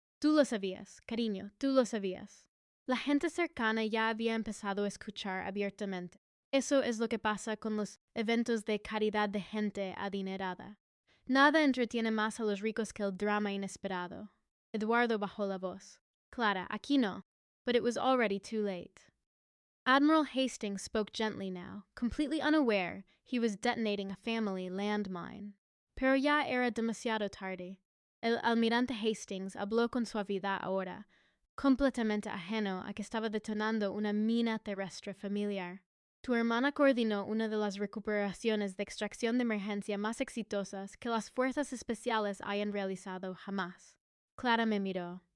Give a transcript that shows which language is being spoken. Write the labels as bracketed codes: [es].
[es] Tú lo sabías, cariño, tú lo sabías. La gente cercana ya había empezado a escuchar abiertamente. Eso es lo que pasa con los eventos de caridad de gente adinerada. Nada entretiene más a los ricos que el drama inesperado. Eduardo bajó la voz. Clara, aquí no. [en] But it was already too late. Admiral Hastings spoke gently now, completely unaware he was detonating a family landmine. [es] Pero ya era demasiado tarde. El almirante Hastings habló con suavidad ahora, completamente ajeno a que estaba detonando una mina terrestre familiar. Tu hermana coordinó una de las recuperaciones de extracción de emergencia más exitosas que las fuerzas especiales hayan realizado jamás. Clara me miró.